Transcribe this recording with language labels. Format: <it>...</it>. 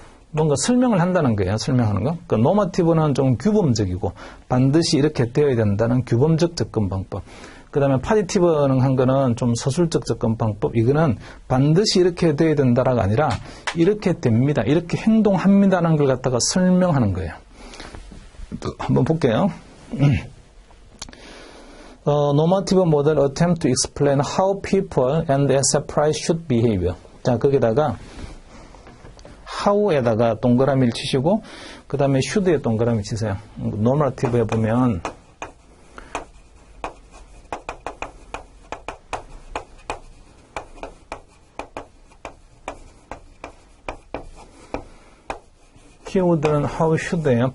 <ko>뭔가 설명을 한다는 거예요. 설명하는 거. 그 normative는 좀 규범적이고 반드시 이렇게 되어야 된다는 규범적 접근 방법. 그 다음에 positive는 한 거는 좀 서술적 접근 방법. 이거는 반드시 이렇게 되어야 된다가 아니라 이렇게 됩니다, 이렇게 행동합니다라는 걸 갖다가 설명하는 거예요. 한번 볼게요.</ko> <en>normative model attempt to explain how people and enterprise should behave.</en> <ko>자, 거기다가 how에다가 동그라미를 치시고 그 다음에 should에 동그라미 치세요. normative에 보면 키워드는 how should예요.</ko>